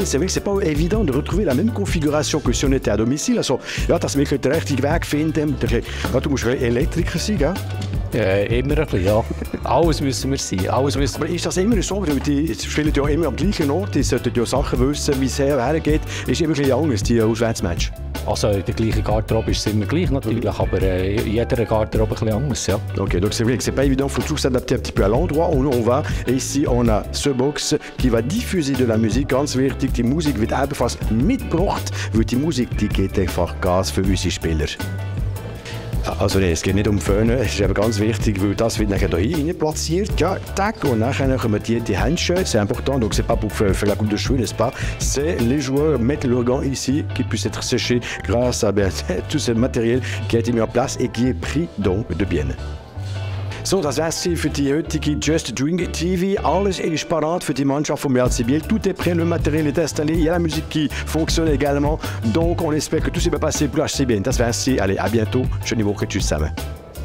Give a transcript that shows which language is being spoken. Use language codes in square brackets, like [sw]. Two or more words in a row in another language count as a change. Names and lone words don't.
[fr] C'est vrai que c'est pas évident de retrouver la même configuration que si on était à domicile. [de] Also, ja, dass wir den richtigen Weg finden. Ja, du musst Elektriker sein, gell? Immer ein bisschen, ja. Alles müssen wir sein. Alles müssen Aber ist das immer so? Die spielen ja immer am gleichen Ort, die sollten ja Sachen wissen, wie es hergeht. Ist immer ein bisschen anders, die Auswärtsmatch. Also in der gleichen Garderobe ist es immer gleich natürlich, aber jeder Garderobe ein bisschen anders. Ja. [fr] Ok, donc c'est vrai que c'est pas évident, il faut toujours s'adapter un petit peu à l'endroit où on va. Et ici, on a ce box qui va diffuser de la Musik. [de] Ganz wichtig, die Musik wird ebenfalls mitgebracht, weil die Musik, die geht einfach Gas für unsere Spieler. Also nee, es geht nicht um Föhnen, es ist eben ganz wichtig, weil das wird nachher hier rein platziert, ja, tac, und nachher kommen die Handschellen, [fr] c'est important, donc c'est pas pour faire la coupe de cheveux, n'est-ce pas? C'est les joueurs mettent leurs gants ici, qui puissent être séchés grâce à tout ce matériel qui a été mis en place et qui est pris donc de bien. [de] So, das wär's für die heutige Just Drink TV. Alles est parat für die Mannschaft vom RC Biel. [fr] Tout est prêt, le matériel est installé, il y a la musique qui fonctionne également. Donc, on espère que tout s'est bien passé pour HC Biel. [de] Das wär's. [fr] Allez, à bientôt. [de] Schöne Woche. Tschüss zusammen.